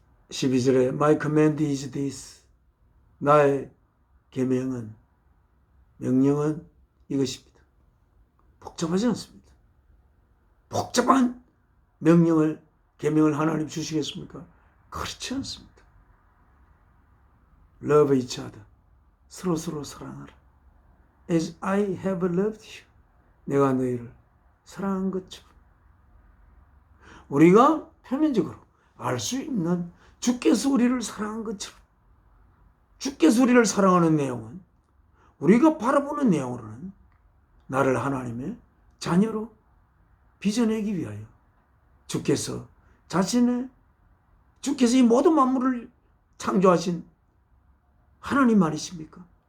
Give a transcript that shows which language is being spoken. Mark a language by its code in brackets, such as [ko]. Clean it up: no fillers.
[ko] 12절에 [en] My command is this, [ko] 나의 계명은, 명령은 이것입니다. 복잡하지 않습니다. 복잡한 명령을, 계명을 하나님 주시겠습니까? 그렇지 않습니다. [en] Love each other, [ko] 서로 사랑하라. [en] As I have loved you, [ko] 내가 너희를 사랑한 것처럼. 우리가 표면적으로 알 수 있는 주께서 우리를 사랑한 것처럼, 주께서 우리를 사랑하는 내용은 우리가 바라보는 내용으로는 나를 하나님의 자녀로 빚어내기 위하여 주께서 주께서 이 모든 만물을 창조하신 하나님 아니십니까?